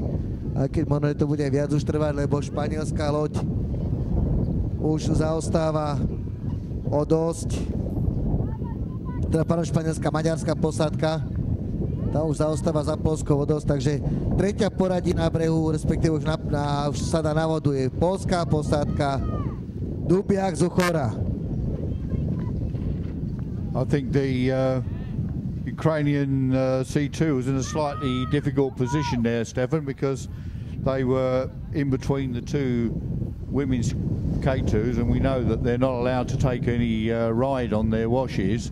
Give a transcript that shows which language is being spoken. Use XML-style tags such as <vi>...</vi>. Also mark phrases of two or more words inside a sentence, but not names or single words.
<sk>Aj keď možno to bude viac už trvať, lebo španielská loď už zaostáva o dosť. Teda španielská, maďarská posádka, tá už zaostáva za Poľskou o dosť, takže tretia poradí na brehu, respektíve už sa dá na vodu, je poľská posádka Dubiak, Zuchora.</sk> <en>I think the Ukrainian C2 was in a slightly difficult position there, Stefan, because they were in between the two women's K2s, and we know that they're not allowed to take any ride on their washes.</en>